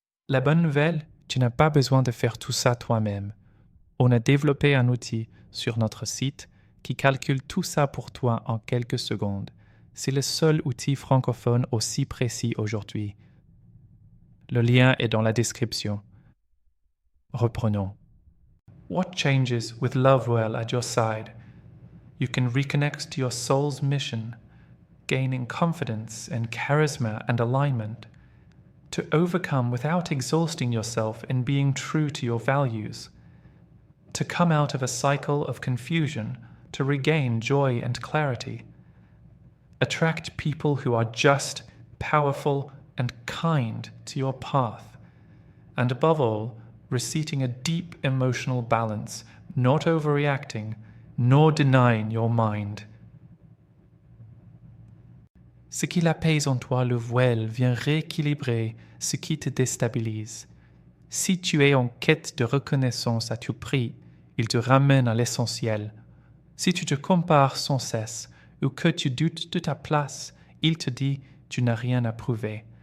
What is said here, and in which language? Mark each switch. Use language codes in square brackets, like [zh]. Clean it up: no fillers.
[fr] La bonne nouvelle, tu n'as pas besoin de faire tout ça toi-même. On a développé un outil sur notre site qui calcule tout ça pour toi en quelques secondes. C'est le seul outil francophone aussi précis aujourd'hui. Le lien est dans la description. Reprenons. [en] What changes with Lovewell at your side? You can reconnect to your soul's mission, gaining confidence and charisma and alignment, to overcome without exhausting yourself in being true to your values, to come out of a cycle of confusion, to regain joy and clarity, attract people who are just, powerful, and kind to your path, and above all, receiving a deep emotional balance, not overreacting, nor denying your mind. [fr] Ce qui l'apaise en toi, Lavuel, vient rééquilibrer ce qui te déstabilise. Si tu es en quête de reconnaissance à tout prix, il te ramène à l'essentiel. Si tu te compares sans cesse ou que tu doutes de ta place, il te dit « tu n'as rien à prouver ».